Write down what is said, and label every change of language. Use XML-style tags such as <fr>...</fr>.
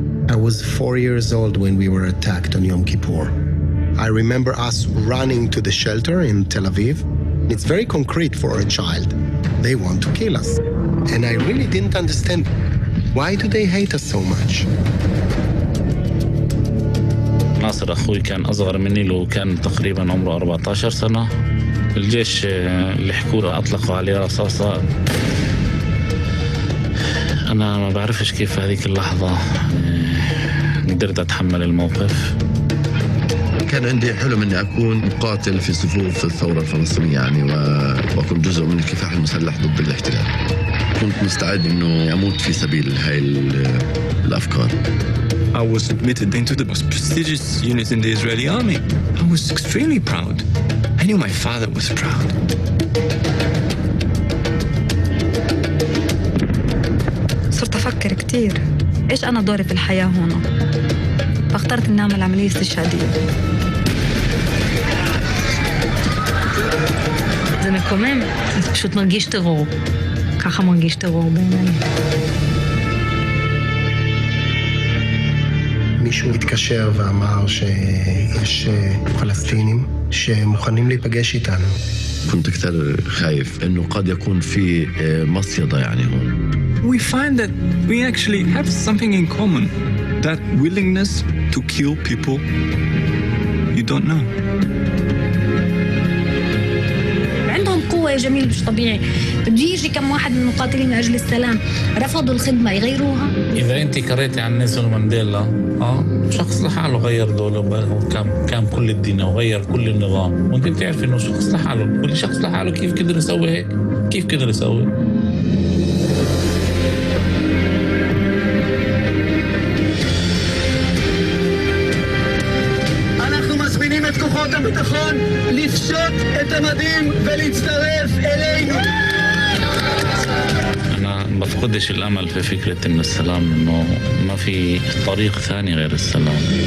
<en>I was 4 years old when we were attacked on Yom Kippur. I remember us running to the shelter in Tel Aviv. It's very concrete for a child. They want to kill us. And I really didn't understand, why do they hate us so much?</en> <ar>ناصر أخوي كان أصغر مني له كان تقريبا عمره 14 سنة. الجيش اللي حكوا له أطلقوا عليه رصاصة. أنا ما بعرفش كيف هذيك اللحظة قدرت أتحمل الموقف. كان عندي حلم أني أكون مقاتل في صفوف الثورة الفلسطينية يعني وأكون جزء من الكفاح المسلح ضد الاحتلال. كنت مستعد أنه أموت في سبيل هاي الأفكار.</ar> <en>I was admitted into the most prestigious unit in the Israeli army. I was extremely proud. I knew my father was proud.</en> <ar>صرت أفكر كتير إيش أنا دوري في الحياة هنا. فاخترت إني أعمل عملية استشهادية.</ar> <he>זה מקומם, זה פשוט מרגיש טרור. ככה מרגיש טרור בעיניי. מישהו התקשר ואמר שיש פלסטינים שמוכנים להיפגש איתנו.</he> <ar>كنت كثير خايف إنه قد يكون في مصيدة يعني هون.</ar> <en>We find that we actually have something in common. That willingness to kill people you don't know.</en> <ar>عندهم قوة يا جميل مش طبيعي. بده يجي كم واحد من المقاتلين من أجل السلام رفضوا الخدمة يغيروها. إذا أنت قريتي عن نيلسون مانديلا شخص لحاله غير دوله كان كل الدين وغير كل النظام، وأنت بتعرف إنه شخص لحاله، كل شخص لحاله كيف قدر يسوي هيك؟ كيف قدر يسوي؟</ar> <he>אנחנו מזמינים את כוחות הביטחון לפשוט את המדים ולהצטרף אלינו.</he> <ar>أنا بفقدش الأمل في فكرة إن السلام إنه ما في طريق ثاني غير السلام.</ar>